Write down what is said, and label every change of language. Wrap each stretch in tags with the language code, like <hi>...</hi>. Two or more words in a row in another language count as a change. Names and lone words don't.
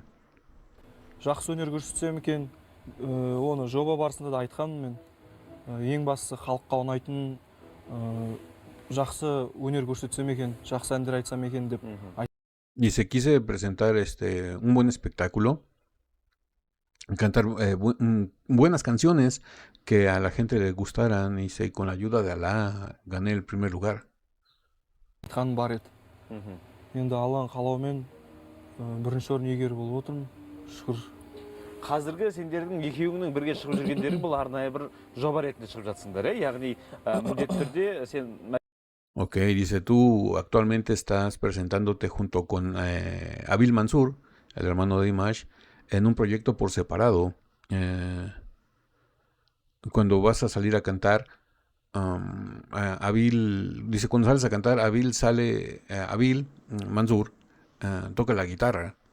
<kk>Жақсы өнер көрсетсем екен, оны жоба барысында да айтқанмын мен. Ең бастысы халыққа ұнайтын жақсы өнер көрсетсем екен, жақсы әндер айтсам екен деп.</kk> <es>Dice, quise presentar un buen espectáculo, cantar buenas canciones que a la gente le gustaran, y con la ayuda de Alá gané el primer lugar.</es> <kk>Айтқан бар еді. Енді Алланың қалауымен бірінші орын иегері болып отырмын. Шүкір. Қазіргі сендердің екеуіңнің бірге шығып жүргендерің бұл арнайы бір жоба ретінде шығып жатсыңдар, яғни міндетті түрде сен.</kk> <es>Ok, dice, tú actualmente estás presentándote junto con Abil Mansur, el hermano de Dimash, en un proyecto por separado. Cuando vas a salir a cantar, Abil, dice, cuando sales a cantar, Abil Mansur, toca la guitarra.</es>